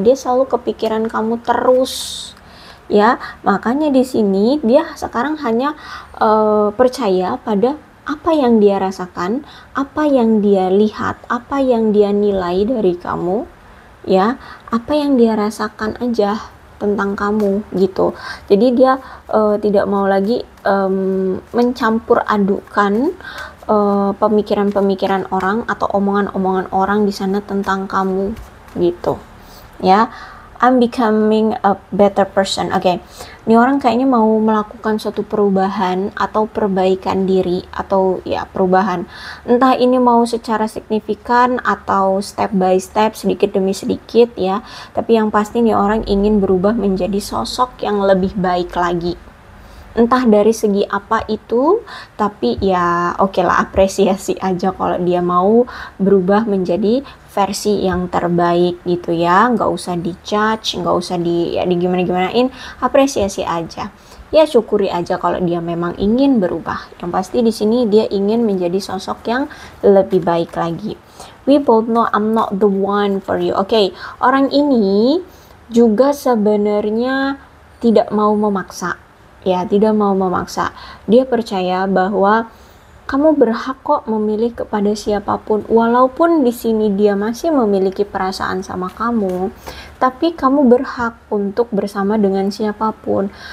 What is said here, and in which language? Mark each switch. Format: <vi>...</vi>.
<id>Dia selalu kepikiran kamu terus. Ya, makanya di sini dia sekarang hanya percaya pada apa yang dia rasakan, apa yang dia lihat, apa yang dia nilai dari kamu, ya, apa yang dia rasakan aja tentang kamu gitu. Jadi dia tidak mau lagi mencampur adukan pemikiran-pemikiran orang atau omongan-omongan orang di sana tentang kamu gitu.</id> <en>Ya, I'm becoming a better person.</en> <id>Oke. Ini orang kayaknya mau melakukan suatu perubahan atau perbaikan diri atau ya perubahan. Entah ini mau secara signifikan atau</id> <en>step by step,</en> <id>sedikit demi sedikit ya. Tapi yang pasti nih orang ingin berubah menjadi sosok yang lebih baik lagi. Entah dari segi apa itu, tapi ya oke lah, apresiasi aja kalau dia mau berubah menjadi versi yang terbaik gitu ya. Nggak usah di-judge, nggak usah di gimana-gimanain, apresiasi aja. Ya syukuri aja kalau dia memang ingin berubah. Yang pasti di sini dia ingin menjadi sosok yang lebih baik lagi.</id> <en>We both know I'm not the one for you.</en> <id>Oke, orang ini juga sebenarnya tidak mau memaksa. Ya, tidak mau memaksa. Dia percaya bahwa kamu berhak kok memilih kepada siapapun. Walaupun di sini dia masih memiliki perasaan sama kamu, tapi kamu berhak untuk bersama dengan siapapun.</id>